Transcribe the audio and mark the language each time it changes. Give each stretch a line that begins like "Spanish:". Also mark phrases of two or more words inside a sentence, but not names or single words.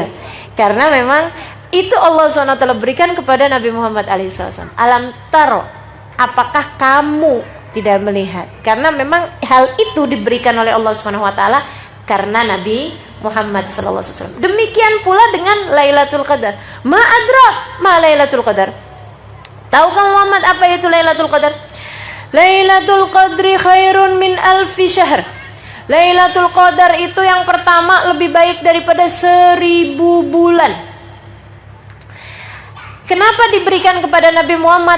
Indonesian: Karena memang itu Allah SWT berikan kepada Nabi Muhammad SAW.
Arabic: ألم تر,
Indonesian: apakah kamu tidak melihat? Karena memang hal itu diberikan oleh Allah SWT karena Nabi Muhammad SAW. Demikian pula dengan Lailatul Qadar.
Arabic: ما أدراك ما ليلة القدر?
Indonesian: Tahukah Muhammad apa itu Lailatul Qadar?
Arabic: ليلة القدر خير من ألف شهر.
Indonesian: Lailatul Qadar itu yang pertama lebih baik daripada 1000 bulan. Kenapa diberikan kepada Nabi Muhammad?